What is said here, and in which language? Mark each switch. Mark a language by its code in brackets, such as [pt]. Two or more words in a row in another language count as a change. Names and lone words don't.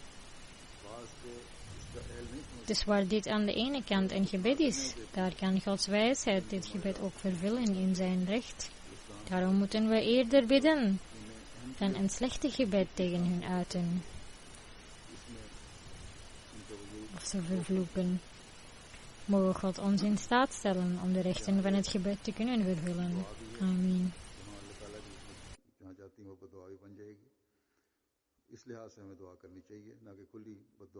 [nl] Dus waar dit aan de ene kant een gebed is, daar kan Gods wijsheid dit gebed ook vervullen in zijn recht. Daarom moeten we eerder bidden dan een slechte gebed tegen hun uiten of ze vervloeken. Mogen God ons in staat stellen om de rechten van het gebed te kunnen vervullen. Amen. [hi] इस लिहाज से हमें दुआ करनी चाहिए, ना कि खुली बद्दुआ।